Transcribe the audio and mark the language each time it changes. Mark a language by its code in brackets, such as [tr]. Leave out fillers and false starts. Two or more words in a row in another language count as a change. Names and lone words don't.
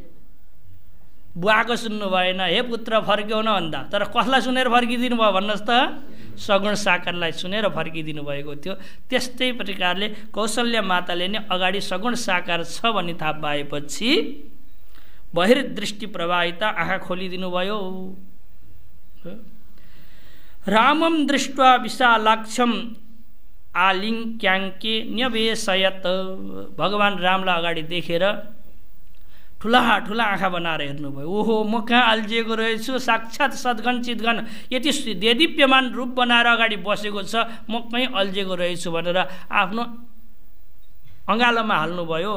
[ne] बुवाको सुन्नु भएन, हे पुत्र फर्क्यौ न भन्दा, तर कसलाई सुनेर फर्किदिनु भयो भन्नुहोस् त? सगुण साकारलाई सुनेर फर्किदिनु भएको थियो। त्यस्तै प्रकारले कौशल्या माताले नै अगाडि सगुण साकार छ भन्ने थाहा पाएपछि बहिर्दृष्टि प्रवाहिता आँखा खोलिदिनु भयो। [sa] रामम दृष्ट्वा विशालाक्षम आलिङ्क्याङ्के न्यवेशयत, [ne] भगवान रामलाई अगाडि देखेर ठुला ठुला आँखा बनाएर हेर्नुभयो। ओहो, म कहाँ अल्झिएको रहेछु, साक्षात् सद्गन चितगन यति देदीप्यमान रूप बनाएर अगाडि बसेको छ, म कहीँ अल्झिएको रहेछु भनेर आफ्नो अँगालोमा हाल्नुभयो।